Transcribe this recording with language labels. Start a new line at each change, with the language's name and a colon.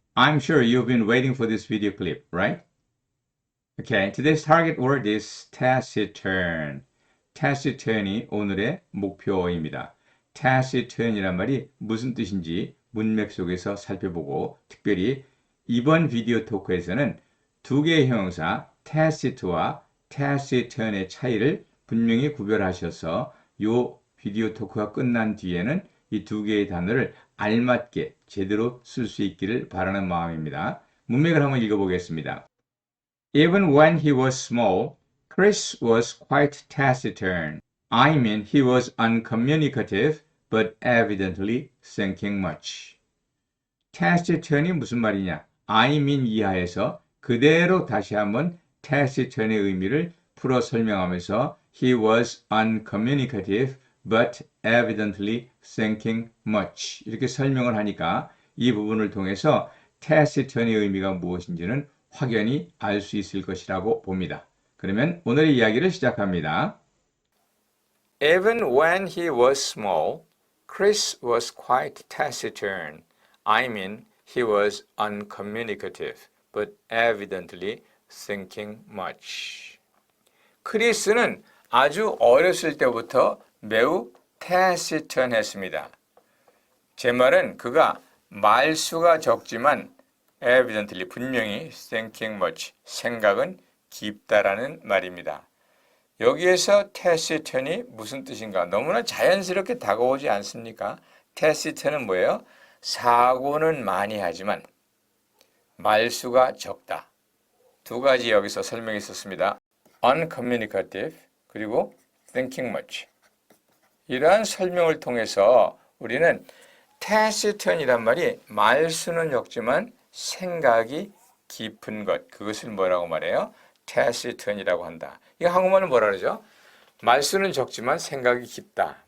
English: I'm sure you've been waiting for this video clip, right? Okay, today's target word is taciturn.
Korean: taciturn이 오늘의 목표어입니다. taciturn이란 말이 무슨 뜻인지 문맥 속에서 살펴보고 특별히 이번 비디오 토크에서는 두 개의 형용사 tacit와 taciturn의 차이를 분명히 구별하셔서 이 비디오 토크가 끝난 뒤에는 이 두 개의 단어를 알맞게 제대로 쓸 수 있기를 바라는 마음입니다. 문맥을 한번 읽어보겠습니다.
English: Even when he was small, Chris was quite taciturn. I mean, he was uncommunicative, but evidently thinking much.
Korean: taciturn이 무슨 말이냐?
English: I mean
Korean: 이하에서 그대로 다시 한번 taciturn의 의미를 풀어 설명하면서
English: he was uncommunicative, but evidently thinking much.
Korean: 이렇게 설명을 하니까 이 부분을 통해서 taciturn의 의미가 무엇인지는 확연히 알 수 있을 것이라고 봅니다. 그러면 오늘의 이야기를 시작합니다.
English: Even when he was small, Chris was quite taciturn. I mean, he was uncommunicative, but evidently thinking much.
Korean: 크리스는 아주 어렸을 때부터 매우 taciturn했습니다. 제 말은 그가 말수가 적지만 evidently 분명히
English: thinking much
Korean: 생각은 깊다라는 말입니다. 여기에서 taciturn이 무슨 뜻인가? 너무나 자연스럽게 다가오지 않습니까? taciturn은 뭐예요? 사고는 많이 하지만 말수가 적다. 두 가지 여기서 설명이 있었습니다.
English: uncommunicative 그리고 thinking much.
Korean: 이러한 설명을 통해서 우리는 taciturn이란 말이 말수는 적지만 생각이 깊은 것. 그것을 뭐라고 말해요? taciturn이라고 한다. 이거 한국말은 뭐라 그러죠? 말수는 적지만 생각이 깊다.